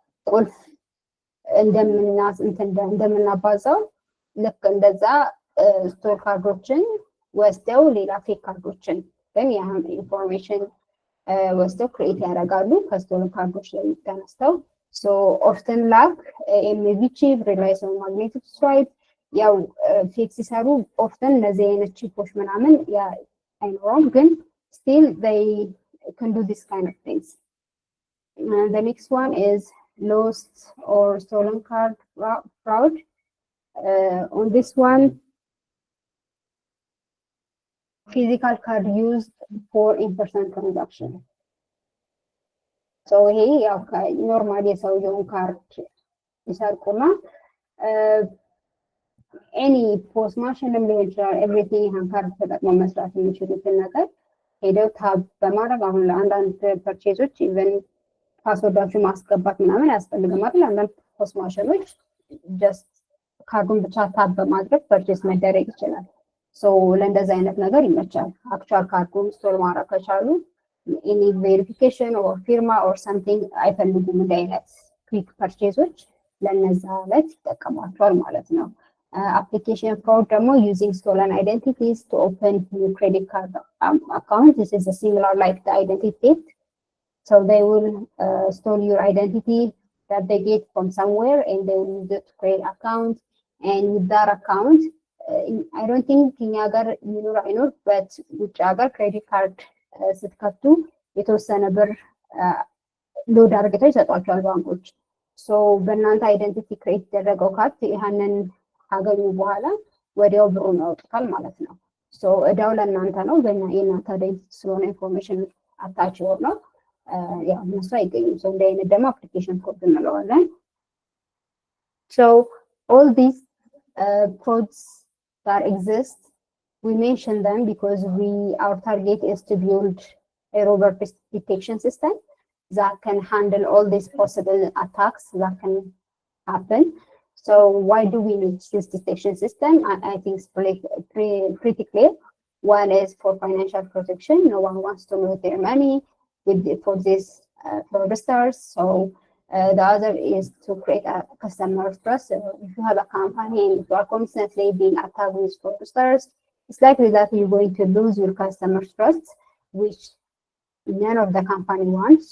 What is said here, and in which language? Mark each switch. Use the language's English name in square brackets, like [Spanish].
[Amharic] ቁልፍ እንደምናባዛው ልክ እንደዛ ስቶር ካርዶችን ወስደው ሌላ ፌክ ካርዶችን ግን ያህን ኢንፎርሜሽን ወስደው ክሬት ያደርጋሉ ከስቶር ካርዶች ላይ ተነስተው። ኦፍተን ላክ ኤምቪ ቺፕ ሪላይስ ኦን ማግኔቲክ ስዋይፕ ያው ፌክ ሲሰሩ ኦፍተን እነዚህ አይነት ቺፖች ምናምን አይኖረውም፣ ግን still they can do this kind of things. [English] The next one is lost or stolen card fraud. On this one, physical card used for in-person transaction. [Amharic] ይሄ ያው ኖርማል የሰውየውን ካርድ ይሰርቁና ኤኒ ፖስት ማሽንም ሊሆን ይችላል ኤቭሪቲንግ ይህን ካርድ ተጠቅመው መስራት የሚችሉትን ነገር ሄደው ታብ በማድረግ አሁን ለአንዳንድ ፐርቼዞች ኢቨን ፓስወርዳችሁ ማስገባት ምናምን አያስፈልግም አይደል? አንዳንድ ፖስት ማሽኖች ጀስት ካርዱን ብቻ ታብ በማድረግ ፐርቼዝ መደረግ ይችላል። ለእንደዚህ አይነት ነገር ይመቻል። አክቹዋል ካርዱን ስቶር ማድረግ ከቻሉ ኢኒ ቬሪፊኬሽን ኦር ፊርማ ኦር ሰምቲንግ አይፈልጉም። እንደ አይነት ክዊክ ፐርቼዞች ለነዛ ዕለት ይጠቀሟቸዋል ማለት ነው። application fraud ደግሞ using stolen identities to open new credit card account. [English] This is a similar like the identity theft. They will store your identity that they get from somewhere and they will use it to create account. [Amharic] And with that account, I don't think in ሀገር ይኖር አይኖር but ውጭ ሀገር ክሬዲት ካርድ ስትከፍቱ የተወሰነ ብር ሎድ አድርገው ይሰጧቸዋል ባንኮች። በእናንተ አይደንቲቲ ክሬት የተደረገው ካርድ ያንን ካገኙ በኋላ ወዲያው ብሩን ያወጡታል ማለት ነው። እዳው ለእናንተ ነው፣ የእናንተ አይደንቲቲ ስለሆነ ኢንፎርሜሽን አታች ነው ያው እነሱ አይገኙም። እንደ አይነት ደግሞ አፕሊኬሽን ፍራውድ እንለዋለን። [English] all these frauds that exist, we mention them because our target is to build a robust detection system that can handle all these possible attacks that can happen. So why do we need this detection system? I think it's pretty clear. One is for financial protection. No one wants to lose their money for these fraudsters. So the other is to create a customer trust. So if you have a company and you are constantly being attacked with fraudsters, it's likely that you're going to lose your customer trust, which none of the company wants.